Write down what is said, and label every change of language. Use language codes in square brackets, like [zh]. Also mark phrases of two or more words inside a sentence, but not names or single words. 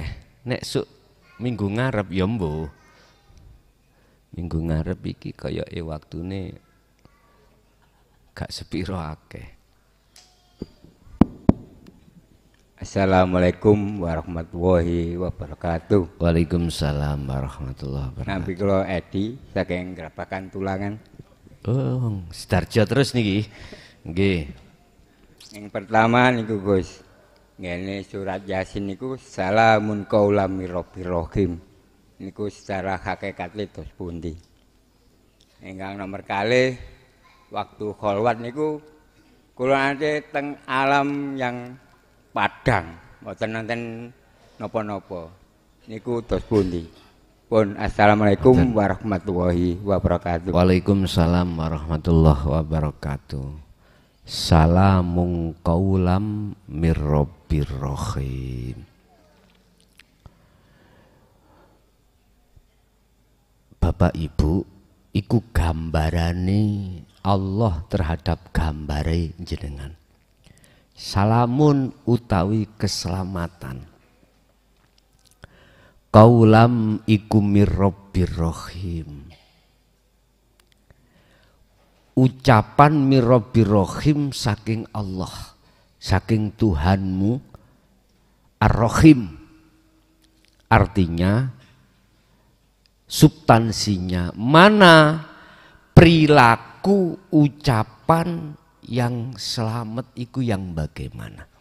[jv] Nek suk minggu ngarep ya mbuh. Minggu ngarep iki kayake waktune gak sepiro akeh. [ar] السلام عليكم ورحمة الله وبركاته. وعليكم السلام ورحمة الله وبركاته. [jv] Nampi kula Edi saking Grabakan Tulangan. Oh, Sidarjo terus niki. Nggih. Yang pertama niku Gus. Ngene surat Yasin niku [ar] سلام قولا من رب رحيم. [jv] Niku secara hakikate tos pundi. Ingkang nomor kalih waktu kholwat niku kula nate teng alam yang padang, mboten nonton napa-napa. Niku tos pundi. Pun [ar] السلام عليكم ورحمة الله وبركاته. وعليكم السلام ورحمة الله وبركاته. سلام قولا من رب رحيم. [jv] Bapak Ibu, iku gambarane Allah terhadap gambare jenengan. Salamun utawi keselamatan. Qaulam iku [ar] من رب رحيم. [jv] Ucapan [ar] من رب رحيم [jv] saking Allah, saking Tuhanmu Ar-Rahim. [id] Artinya substansinya mana perilaku ucapan yang selamat itu yang bagaimana.